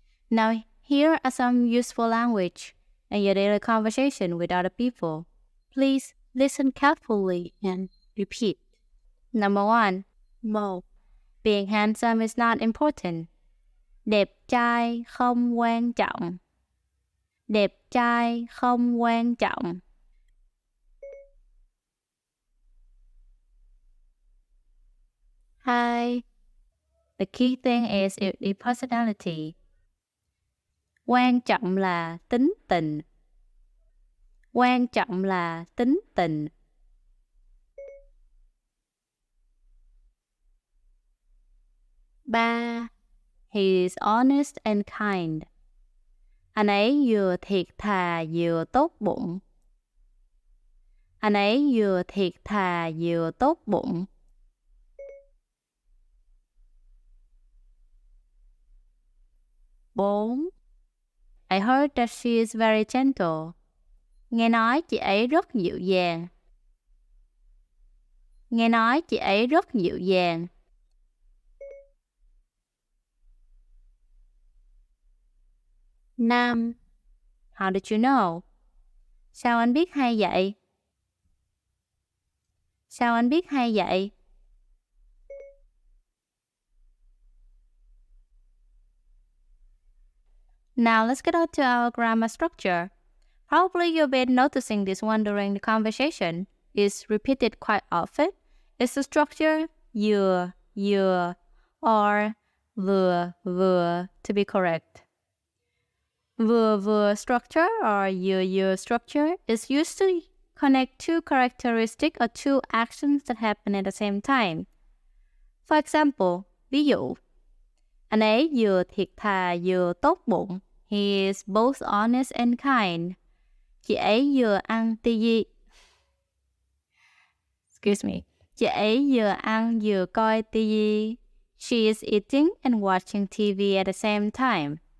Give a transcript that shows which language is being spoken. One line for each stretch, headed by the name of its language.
English: Now, here are some useful language in your daily conversation with other people. Please listen carefully and repeat. Number 1.
Vietnamese: Một.
English: Being handsome is not important.
Vietnamese: Đẹp trai không quan trọng. Đẹp trai không quan trọng.
English: 2. The key thing is the personality.
Vietnamese: Quan trọng là tính tình. Quan trọng là tính tình.
English: 3. He is honest and kind.
Vietnamese: Anh ấy vừa thiệt thà vừa tốt bụng. Anh ấy vừa thiệt thà vừa tốt bụng.
English: 4. I heard that she is very gentle.
Vietnamese: Nghe nói chị ấy rất dịu dàng. Nghe nói chị ấy rất dịu dàng.
English: 5. How did you know?
Vietnamese: Sao anh biết hay vậy? Sao anh biết hay vậy?
English: Now let's get on to our grammar structure. Probably you've been noticing this one during the conversation. It's repeated quite often. It's the structure your, or vừa to be correct. Vừa structure or your structure is used to connect two characteristics or two actions that happen at the same time. For example,
Vietnamese: ví dụ, anh ấy vừa thiệt thà vừa tốt bụng.
English: He is both honest and kind.
Vietnamese: Chị ấy vừa ăn
English: Excuse me.
Vietnamese: Chị ấy vừa ăn vừa coi TV.
English: She is eating and watching TV at the same time.